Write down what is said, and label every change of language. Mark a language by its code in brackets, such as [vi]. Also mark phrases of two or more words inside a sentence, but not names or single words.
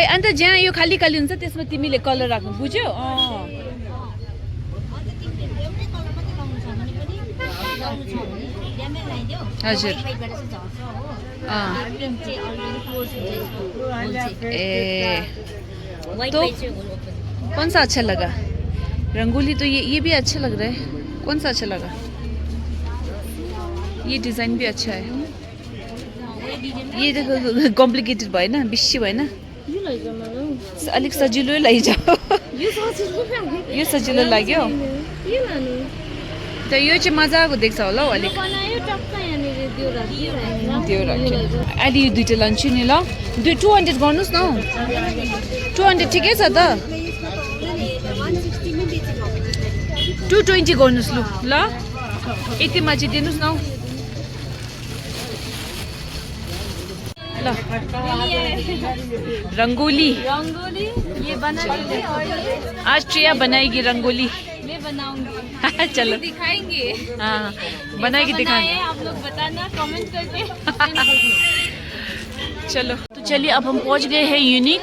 [ne] अन्त जहाँ यो खाली खाली हुन्छ त्यसमा तिमीले कलर राख्नु, बुझ्यौ? अन्त तिमीले एउटै कलर मात्रै लाउनु छ भने पनि लाउनु छ भने ड्यामेज लगाइदेऊ। हजुर। साइडबाट चाहिँ झर्छ हो। प्रिन्ट चाहिँ अलरेडी क्लोज हुन्छ यसको। ए व्हाइट तो व्हाइट चाहिँ [en] whole open. [hi] कौन सा अच्छा लगा? रंगोली तो ये भी अच्छा लग रहा है। कौन सा अच्छा लगा? ये डिज़ाइन भी अच्छा है। ये देखो [ne] कॉम्प्लिकेटेड भएन, बेसी भएन? यो लैजाऊ मलाई। अलिक सजिलो लैजाऊ। यो सजिलो लाग्यो। यो सजिलो लाग्यो? यो लानु। त यो चाहिँ मजाको देख्छ होला हौ अलिक। बनायो टक्क यहाँनिर त्यो राख्यो। त्यो राख्यो। अहिले यो दुइटा लान्छु नि ल। 200 गर्नुहोस् न हौ। 200 ठिकै छ त। 220 गर्नुहोस् लु ल। यतिमा चाहिँ दिनुहोस् न हौ। ल रंगोली [hi] रंगोली ये बना लीजिए और ये आज श्रेया बनाएगी रंगोली। मैं बनाऊंगी। चलो दिखाएंगे। हाँ बनाएगी, दिखाएंगे। आप लोग बताना कमेंट करके। चलो तो चलिए अब हम पहुंच गए हैं यूनिक।